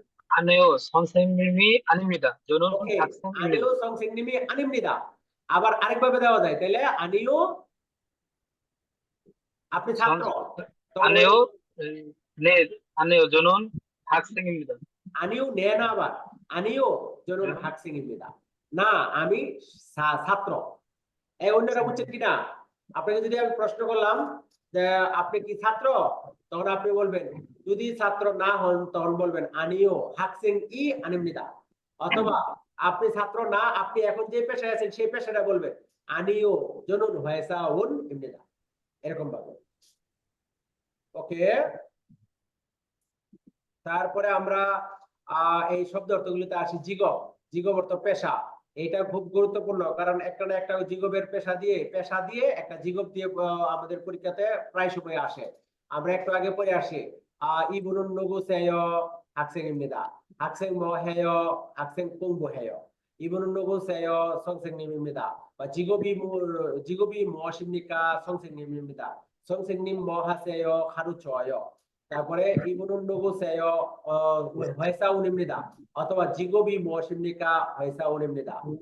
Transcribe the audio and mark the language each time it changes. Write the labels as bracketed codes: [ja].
[ko] 아니요, 선생님이 아닙니다. 저는 [en] okay [ko] 학생입니다. আনিও সংসেং নিমি আনিমনিদা, [bn] আবার আরেকভাবে দেওয়া যায় তাহলে আনিও আপনি ছাত্র, তখন [ko] 아니요, 네, 아니요, 저는 학생입니다. [bn] আনিও নে না, আবার [ko] আনিও জনুন হাকসিং입니다, [bn] না আমি ছাত্র। এই অন্যরা বুঝছেন কিনা, আপনাকে যদি আমি প্রশ্ন করলাম যে আপনি কি ছাত্র, তখন আপনি বলবেন যদি ছাত্র না হন তখন বলবেন [ko] আনিও হাকসিং ই আনিমনিদা, [bn] অথবা আপনি ছাত্র না আপনি এখন যে পেশায় আছেন সেই পেশাটা বলবেন [ko] আনিও জনুন হয়েসা উন ইমনিদা, [bn] এরকম ভাবে। ওকে, তারপরে আমরা এই শব্দ অর্থগুলিতে আসি। জিগব, জিগব অর্থ পেশা, এটা খুব গুরুত্বপূর্ণ কারণ একটা না একটা জিগবের পেশা দিয়ে একটা জিগব দিয়ে আমাদের পরীক্ষাতে প্রায় সময় আসে। আমরা একটু আগে পড়ে আসি [ko] ইবুনুন নুগুসেয় হাকসেং ইমনিদা, হাকসেং mo heyo হাকসেং 공부 heyo, 이분은 누구세요 선생님입니다, 직업이 무엇입니까 선생님입니다, 선생님 뭐 하세요 가르쳐요, তারপরে 이분은 누구세요 회사원입니다, অথবা 직업이 무엇입니까 회사원입니다।